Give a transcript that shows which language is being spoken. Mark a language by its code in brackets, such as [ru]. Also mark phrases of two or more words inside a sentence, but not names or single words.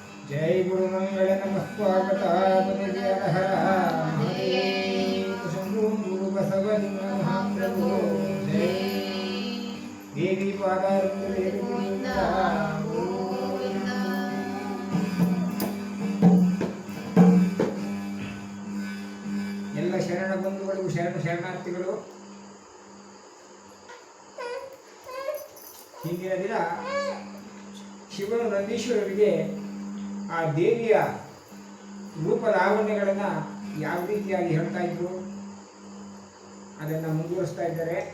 [sa] जय गुरु मंगल नमः स्वागत शंभु गुरु बसवलिंग महाप्रभु जय देवी पादारविंद देवी गोविंद [kn] ಎಲ್ಲ ಶರಣ ಬಂಧುಗಳಿಗೂ ಶರಣಾರ್ಥಿಗಳು. ಹಿಂದಿನ ದಿನ ಶಿವನು ನಂದೀಶ್ವರರಿಗೆ ಆ ದೇವಿಯ ರೂಪ ಲಾವಣ್ಯಗಳನ್ನು ಯಾವ ರೀತಿಯಾಗಿ ಹೇಳ್ತಾ ಇದ್ರು ಅದನ್ನು ಮುಂದುವರಿಸ್ತಾ ಇದ್ದಾರೆ.